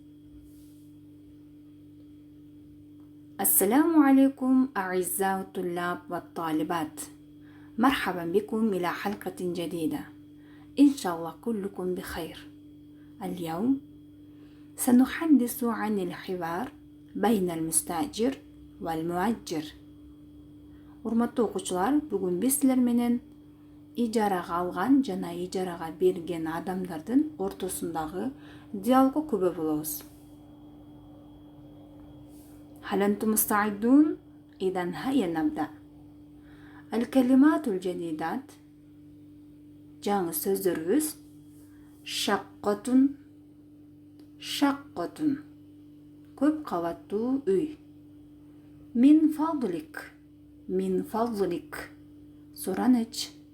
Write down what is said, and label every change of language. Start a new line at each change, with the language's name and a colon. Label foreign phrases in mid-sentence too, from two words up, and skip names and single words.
Arabic: السلام عليكم أعزائي الطلاب والطالبات، مرحبا بكم إلى حلقة جديدة. إن شاء الله كلكم بخير. اليوم سنحدث عن الحوار بين المستأجر والمؤجر.
Kyrgyz: Урматтуу окуучулар, бүгүн биз силер менен ижарага алган жана ижарага берген адамдардын ортосундагы диалогго күбө болобуз.
Arabic: هل أنتم مستعدون؟ إذن هيا نبدأ. الكلمات الجديدات
Kyrgyz: жаңы сөздөрүбүз
Arabic: шаккатун
Kyrgyz: көп кабаттуу үй.
Arabic: من فضلك сураныч.